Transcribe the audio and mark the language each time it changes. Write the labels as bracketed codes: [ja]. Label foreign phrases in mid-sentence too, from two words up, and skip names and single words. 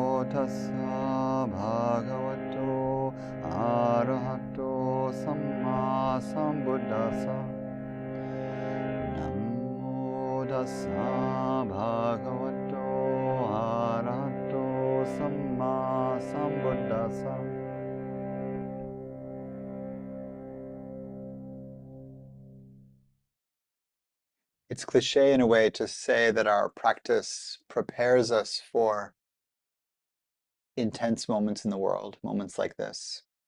[pi] tassa bhagavato arahato samma sambuddhassa. Namo tassa bhagavato arahato samma sambuddhassa. [en] It's cliché in a way to say that our practice prepares us for intense moments in the world, moments like this.